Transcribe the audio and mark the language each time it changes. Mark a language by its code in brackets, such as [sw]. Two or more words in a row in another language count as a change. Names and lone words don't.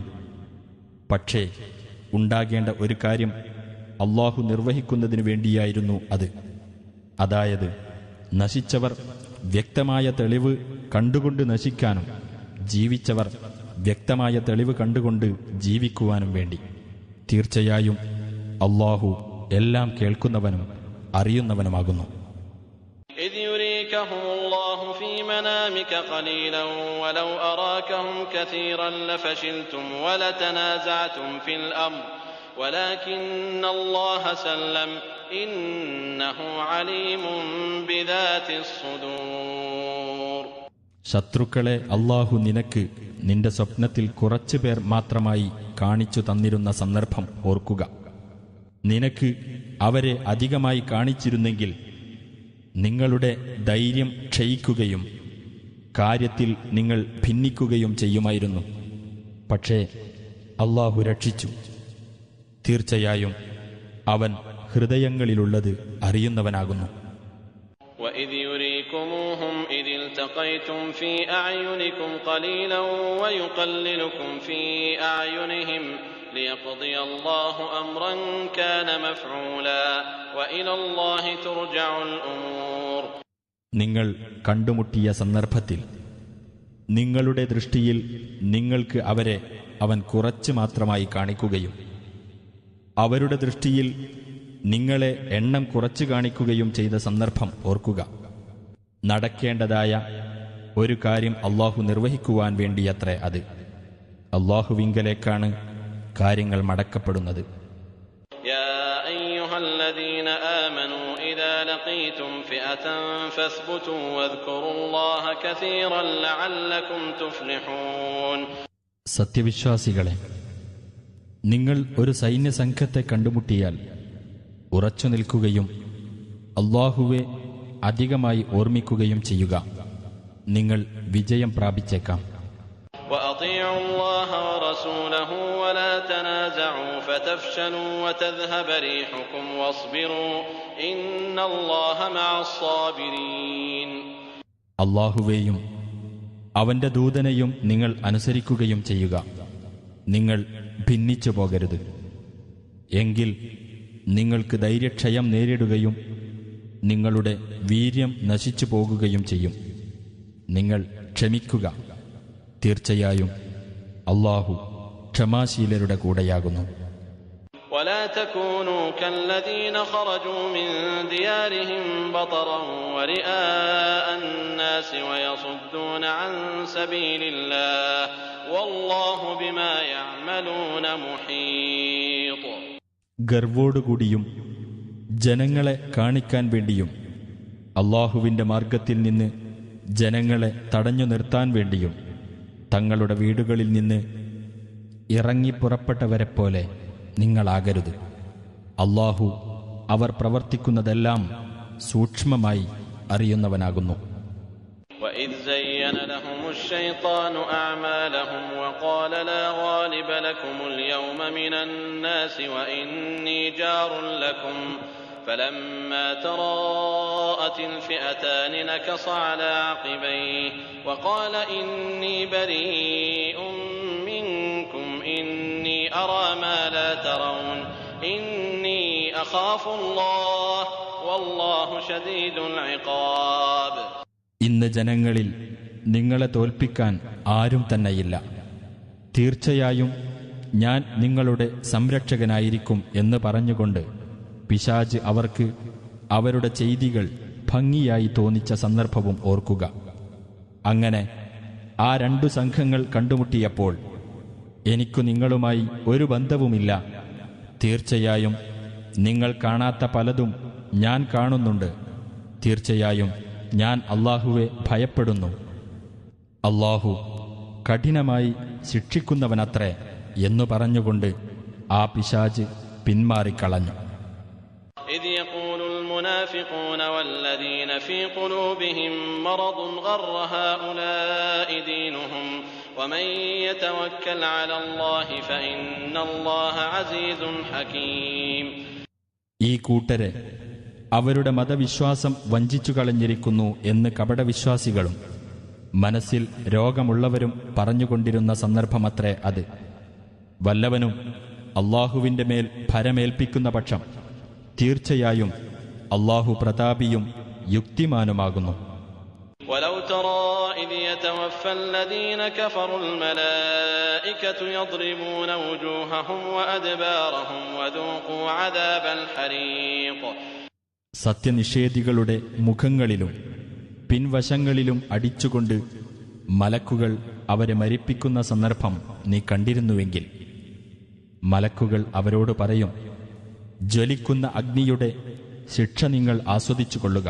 [ml] പക്ഷേ ഉണ്ടാകേണ്ട ഒരു കാര്യം അല്ലാഹു നിർവഹിക്കുന്നതിനു വേണ്ടിയായിരുന്നു അത്. അതായത് നശിച്ചവർ വ്യക്തമായ തെളിവ് കണ്ടുകൊണ്ട് നശിക്കാനും ജീവിച്ചവർ വ്യക്തമായ തെളിവ് കണ്ടുകൊണ്ട് ജീവിക്കുവാനും വേണ്ടി. തീർച്ചയായും അല്ലാഹു എല്ലാം കേൾക്കുന്നവനും അറിയുന്നവനുമാകുന്നു. [ar] إذ يريكهم الله في منامك قليلا ولو أراكهم كثيرا لفشلتم ولتنازعتم في الأمر ولكن الله سلم إنه عليم بذات الصدور. [ml] ശത്രുക്കളെ അല്ലാഹു നിനക്ക് നിന്റെ സ്വപ്നത്തിൽ കുറച്ചുപേർ മാത്രമായി കാണിച്ചു തന്നിരുന്ന സന്ദർഭം ഓർക്കുക. നിനക്ക് അവരെ അധികമായി കാണിച്ചിരുന്നെങ്കിൽ നിങ്ങളുടെ ധൈര്യം ക്ഷയിക്കുകയും കാര്യത്തിൽ നിങ്ങൾ ഭിന്നിക്കുകയും ചെയ്യുമായിരുന്നു. പക്ഷേ അല്ലാഹു രക്ഷിച്ചു. തീർച്ചയായും അവൻ ഹൃദയങ്ങളിലുള്ളത് അറിയുന്നവനാകുന്നു. [ar] وَإِذْ يُرِيكُمُوهُمْ إِذِ الْتَقَيْتُمْ فِي أَعْيُنِكُمْ قَلِيلًا وَيُقَلِّلُكُمْ فِي أَعْيُنِهِمْ لِيَقْضِيَ اللَّهُ أَمْرًا كَانَ مَفْعُولًا وَإِلَى اللَّهِ تُرْجَعُ الْأُمُورُ. [ml] നിങ്ങൾ കണ്ടുമുട്ടിയ സന്ദർഭത്തിൽ നിങ്ങളുടെ ദൃഷ്ടിയിൽ നിങ്ങൾക്ക് അവരെ അവൻ കുറച്ച് മാത്രമായി കാണിക്കുകയും അവരുടെ ദൃഷ്ടിയിൽ നിങ്ങളെ എണ്ണം കുറച്ചു കാണിക്കുകയും ചെയ്ത സന്ദർഭം ഓർക്കുക. നടക്കേണ്ടതായ ഒരു കാര്യം അല്ലാഹു നിർവഹിക്കുവാൻ വേണ്ടിയത്രേ അത്. അല്ലാഹുവിങ്കലേക്കാണ് കാര്യങ്ങൾ മടക്കപ്പെടുന്നത്. [ar] يا أيها الذين آمنوا إذا لقيتم فئة فاثبتوا واذكروا الله كثيرا لعلكم تفلحون. [ml] സത്യവിശ്വാസികളെ, നിങ്ങൾ ഒരു സൈന്യസംഘത്തെ കണ്ടുമുട്ടിയാൽ ഉറച്ചു നിൽക്കുകയും അല്ലാഹുവെ അധികമായി ഓർമ്മിക്കുകയും ചെയ്യുക. നിങ്ങൾ വിജയം പ്രാപിച്ചേക്കാം. [ar] وأطيعوا الله ورسوله ولا تنازعوا فتفشلوا وتذهب ريحكم واصبروا إن الله مع الصابرين. [ml] അല്ലാഹുവേയും അവന്റെ ദൂതനെയും നിങ്ങൾ അനുസരിക്കുകയും ചെയ്യുക. നിങ്ങൾ ഭിന്നിച്ചു പോകരുത്. എങ്കിൽ നിങ്ങൾക്ക് ധൈര്യക്ഷയം നേരിടുകയും നിങ്ങളുടെ വീര്യം നശിച്ചു പോകുകയും ചെയ്യും. നിങ്ങൾ ക്ഷമിക്കുക. തീർച്ചയായും അല്ലാഹു ക്ഷമാശീലരുടെ കൂടെയാകുന്നു. [ar] ولا تكونوا كالذين خرجوا من ديارهم بطرا ورئاء الناس ويصدون عن سبيل الله والله بما يعملون محيط. [ml] ഗർവോടുകൂടിയും ജനങ്ങളെ കാണിക്കാൻ വേണ്ടിയും അല്ലാഹുവിന്റെ മാർഗത്തിൽ നിന്ന് ജനങ്ങളെ തടഞ്ഞു നിർത്താൻ വേണ്ടിയും തങ്ങളുടെ വീടുകളിൽ നിന്ന് ഇറങ്ങിപ്പുറപ്പെട്ടവരെപ്പോലെ നിങ്ങളാകരുത്. അല്ലാഹു അവർ പ്രവർത്തിക്കുന്നതെല്ലാം സൂക്ഷ്മമായി അറിയുന്നവനാകുന്നു. [ar] وَإِذْ زَيَّنَ لَهُمُ الشَّيْطَانُ أَعْمَالَهُمْ وَقَالَ لَا غَالِبَ لَكُمُ الْيَوْمَ مِنَ النَّاسِ وَإِنِّي جَارٌ لَكُمْ فَلَمَّا تَرَاءَتِ الْفِئَتَانِ نَكَصَ عَلَى عَقِبَيْهِ وَقَالَ إِنِّي بَرِيءٌ مِّنكُمْ إِنِّي أَرَى مَا لَا تَرَوْنَ إِنِّي أَخَافُ اللَّهَ وَاللَّهُ شَدِيدُ الْعِقَابِ. [ml] ഇന്ന് ജനങ്ങളിൽ നിങ്ങളെ തോൽപ്പിക്കാൻ ആരും തന്നെയില്ല. തീർച്ചയായും ഞാൻ നിങ്ങളുടെ സംരക്ഷകനായിരിക്കും എന്ന് പറഞ്ഞുകൊണ്ട് പിശാച് അവർക്ക് അവരുടെ ചെയ്തികൾ ഭംഗിയായി തോന്നിച്ച സന്ദർഭവും ഓർക്കുക. അങ്ങനെ ആ രണ്ടു സംഘങ്ങൾ കണ്ടുമുട്ടിയപ്പോൾ എനിക്കു നിങ്ങളുമായി ഒരു ബന്ധവുമില്ല. തീർച്ചയായും നിങ്ങൾ കാണാത്ത പലതും ഞാൻ കാണുന്നുണ്ട്. തീർച്ചയായും ഞാൻ അല്ലാഹുവെ ഭയപ്പെടുന്നു. അല്ലാഹു കഠിനമായി ശിക്ഷിക്കുന്നവനത്രേ എന്നു പറഞ്ഞുകൊണ്ട് ആ പിശാച് പിന്മാറിക്കളഞ്ഞു. [ar] إذ يقول المنافقون والذين في قلوبهم مرض غر هؤلاء دينهم ومن يتوكل على الله فإن الله عزيز حكيم. [ml] ഈ കൂട്ടരെ അവരുടെ മതവിശ്വാസം വഞ്ചിച്ചു കളഞ്ഞിരിക്കുന്നു എന്ന് കപടവിശ്വാസികളും മനസ്സിൽ രോഗമുള്ളവരും പറഞ്ഞുകൊണ്ടിരുന്ന സന്ദർഭമത്രേ അത്. വല്ലവനും അല്ലാഹുവിന്റെ മേൽ ഭരമേൽപ്പിക്കുന്ന പക്ഷം തീർച്ചയായും അല്ലാഹു പ്രതാപിയും യുക്തിമാനുമാകുന്നു. [ar] ولو ترى إذ يتوفى الذين كفروا الملائكة يضربون وجوههم وأدبارهم وذوقوا عذاب الحريق. [ml] സത്യനിഷേധികളുടെ മുഖങ്ങളിലും പിൻവശങ്ങളിലും അടിച്ചുകൊണ്ട് മലക്കുകൾ അവരെ മരിപ്പിക്കുന്ന സന്ദർഭം നീ കണ്ടിരുന്നുവെങ്കിൽ മലക്കുകൾ അവരോട് പറയും, ജ്വലിക്കുന്ന അഗ്നിയുടെ ശിക്ഷ നിങ്ങൾ ആസ്വദിച്ചുകൊള്ളുക.